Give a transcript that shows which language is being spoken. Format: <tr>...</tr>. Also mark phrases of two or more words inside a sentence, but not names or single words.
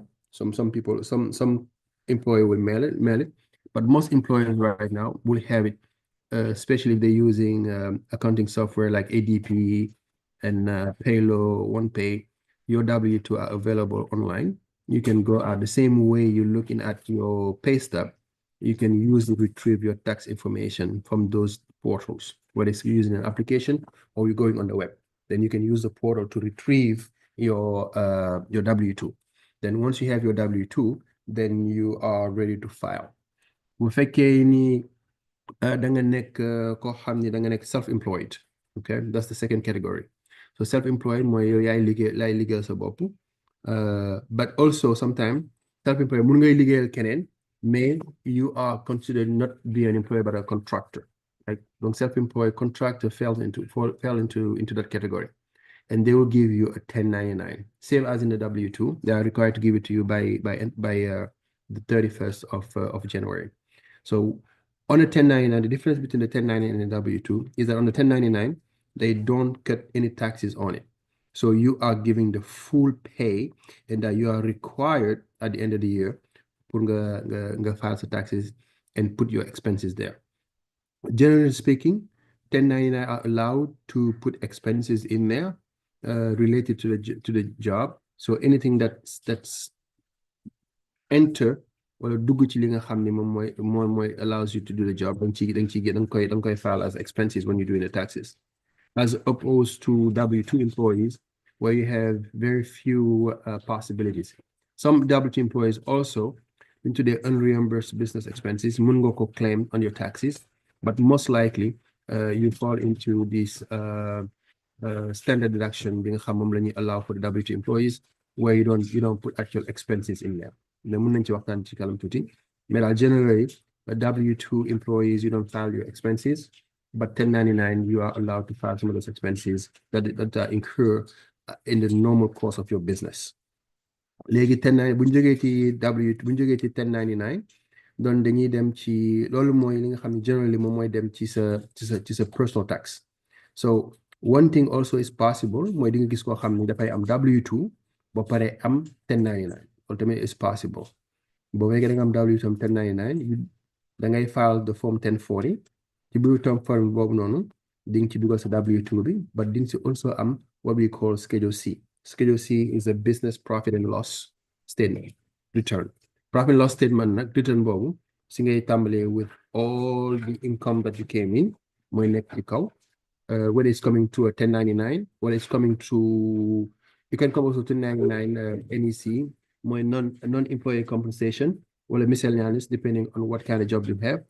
<en>Some people, some employer will mail it, but most employers right now will have it, especially if they're using accounting software like ADP and Paylo, OnePay. Your W2 are available online. You can go out the same way you're looking at your pay stub. You can use to retrieve your tax information from those portals, whether it's using an application or you're going on the web. Then you can use the portal to retrieve your W2. Then once you have your W2, then you are ready to file.</en> <wo>Bu fekkee ni da nga nekk koo xam ne da nga nekk self-employed, okay,</wo> <en>that's the second category.</en> <wo>So self-employed mooy yow yaay liggéeyal sa bopp,</wo> <en>but also sometimes self-employed</en> <wo>mun ngay liggéeyal keneen,</wo> <en>mais you are considered not be an employee but a contractor, right? Donc self-employed contractor fell into that category, and they will give you a 1099, same as in the W2. They are required to give it to you by the 31st of January. So on a 1099, the difference between the 1099 and the W2 is that on the 1099, they don't cut any taxes on it. So you are giving the full pay, and that you are required at the end of the year pour nga file the taxes and put your expenses there. Generally speaking, 1099 are allowed to put expenses in there related to the job. So anything that's enter</en> <wo>wala dugg ci li nga xam ne moom mooy</wo> <en>allows you to do the job,</en> <wo>danga koy</wo> <en>file as expenses when you're doing the taxes, as opposed to W2 employees where you have very few possibilities. Some W2 employees also into their unreimbursed business expenses</en> <wo>mun nga ko</wo> <en>claim on your taxes, but most likely you fall into this standard deduction</en> <wo>bi nga xam moom la ñuy</wo> <en>allow for the W2 employees, where you don't put actual expenses in there.</en> <wo>Mun nañ ci waxtaan ci kanam tuuti,</wo> <en>mais generally W2 employees, you don't file your expenses, but 1099 you are allowed to file some of those expenses that incur in the normal course of your business.</en> <wo>Léegi 1099 bu ñu jógee ci W2 bu ñu jógee ci 1099 donc dañuy dem ci loolu mooy li nga xam ne generally moom mooy dem ci sa</wo> <en>personal tax. So one thing also is possible</en> <wo>mooy di nga gis koo xam ne dafay am W2 ba pare am 1099.</wo> <en>Ultimately, it's possible. But when you am W2 am 1099,</en> <wo>da ngay</wo> <en>file the form 1040.</en> <wo>Ci biir form boobu noonu di nga ci dugal sa W2 bi, but di nga ci also am</wo> <en>what we call</en> <wo>Schedule C.</wo> <en>Schedule C is a business profit and loss statement return. Profit and loss statement nag return</en> <wo>boobu si ngay tàmbalee</wo> <en>with all the income that you came in</en> <wo>mooy nekk ci kaw,</wo> <en>whether it's coming to a 1099, whether it's coming to, you can come also to 1099 NEC, more non-employee compensation, or a miscellaneous, depending on what kind of job you have.</en>